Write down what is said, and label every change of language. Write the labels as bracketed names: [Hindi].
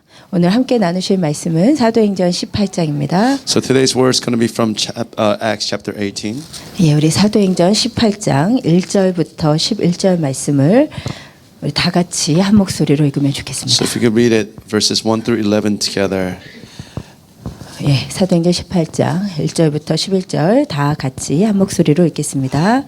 [Korean] 오늘 함께 나누실 말씀은 사도행전 18장입니다. [English] So today's word is going to be from Acts chapter 18. [Korean] 예, 우리 사도행전 18장 1절부터 11절 말씀을 우리 다 같이 한 목소리로 읽으면 좋겠습니다. [English] So if you could read it, verses 1 through 11 together. [Korean] 예, 사도행전 18장 1절부터 11절 다 같이 한 목소리로 읽겠습니다.